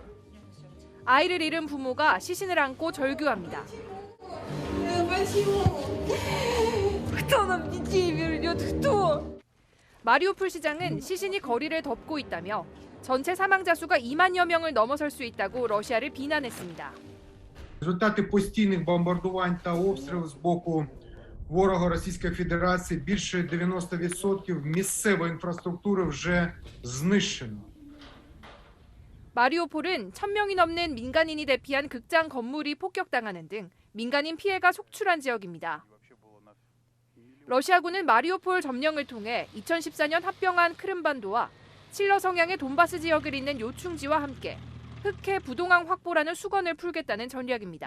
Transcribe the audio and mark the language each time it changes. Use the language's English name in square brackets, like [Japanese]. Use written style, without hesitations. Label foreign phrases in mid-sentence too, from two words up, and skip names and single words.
[Korean] 아이를 잃은 부모가 시신을 안고 절규합니다. 마리우폴 시장은 시신이 거리를 덮고 있다며 전체 사망자 수가 2만여 명을 넘어설 수 있다고 러시아를 비난했습니다. [Ukrainian] Результати постійних бомбардувань та обстрілів з боку ворога Російської Федерації більше 90% місцевої інфраструктури вже знищено. [Korean] 마리우폴은 1,000명이 넘는 민간인이 대피한 극장 건물이 폭격당하는 등 민간인 피해가 속출한 지역입니다. 러시아군은 마리우폴 점령을 통해 2014년 합병한 크림반도와 칠러 성향의 돈바스 지역을 잇는 요충지와 함께 흑해 부동항 확보라는 수건을 풀겠다는 전략입니다.